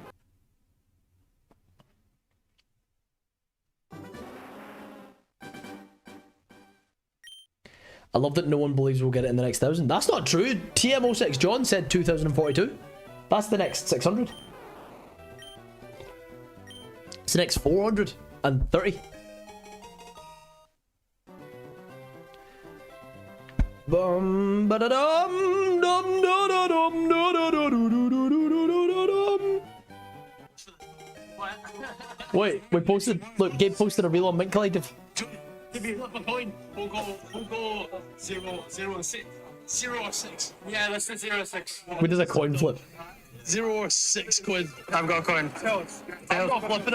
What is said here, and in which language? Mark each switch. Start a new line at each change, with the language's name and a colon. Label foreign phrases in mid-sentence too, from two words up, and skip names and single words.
English: I love that no one believes we'll get it in the next 1,000. That's not true. TMO6 John said 2042. That's the next 600. It's the next 430. Bum ba da dum dum da da dum da da da do do do do do do dum. Wait, we posted. Look, Gabe posted a reel on Mint Collective. If you flip a coin, we'll go 0, 0 and 6. 0 or 6. Yeah, let's do 0 or 6. We did a coin flip. 0 or 6 quid. I've got a coin. I'm not flipping it.